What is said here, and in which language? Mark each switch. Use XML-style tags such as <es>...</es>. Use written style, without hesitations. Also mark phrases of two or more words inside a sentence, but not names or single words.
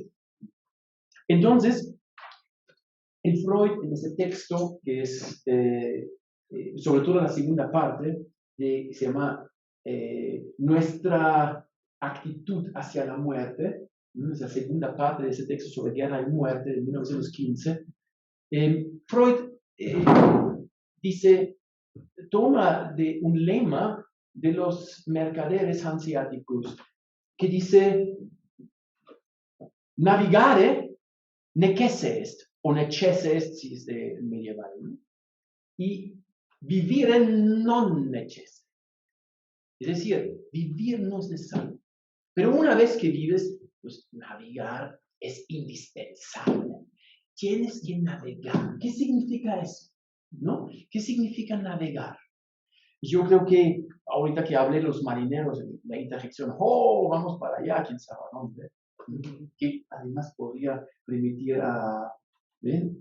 <es>Entonces, en Freud, en ese texto, que es, sobre todo la segunda parte, se llama Nuestra actitud hacia la muerte, ¿no? Es la segunda parte de ese texto sobre guerra y muerte de 1915. Freud dice, toma de un lema de los mercaderes hanseáticos que dice,</es> <la>navigare necesse est, o necesse est</la> <es>si es de medieval,</es> <la>¿no? Y vivire non necesse.</la> <es>Es decir, vivir no es necesario. Pero una vez que vives, pues navegar es indispensable. Tienes que navegar. ¿Qué significa eso? ¿No? ¿Qué significa navegar? Yo creo que ahorita que hablé de los marineros, la interjección, vamos para allá, quién sabe dónde, que además podría permitir a, ¿ven?</es>